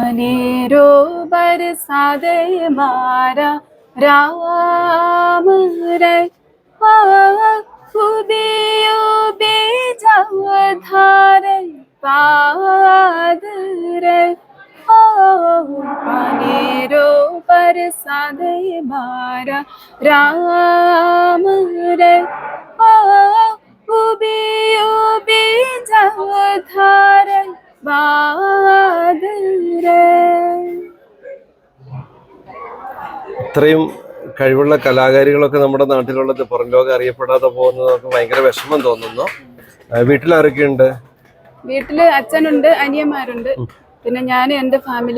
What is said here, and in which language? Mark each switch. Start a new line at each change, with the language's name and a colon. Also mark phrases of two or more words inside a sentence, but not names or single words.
Rajasthani: अनेरो बरसात मारा राम रे खुदियो बेजाधार पाद रे अनेरो बरसात मारा राम रे खुदियो बेजाधार
Malayalam: ഇത്രയും കഴിവുള്ള കലാകാരികളൊക്കെ നമ്മുടെ നാട്ടിലുള്ളത് പുറം ലോകം അറിയപ്പെടാതെ പോകുന്നത് നമുക്ക് ഭയങ്കര വിഷമം തോന്നുന്നു. വീട്ടിലാരൊക്കെയുണ്ട്? വീട്ടില് അച്ഛനുണ്ട്, അനിയന്മാരുണ്ട്, പിന്നെ ഞാൻ, എന്റെ ഫാമിലി.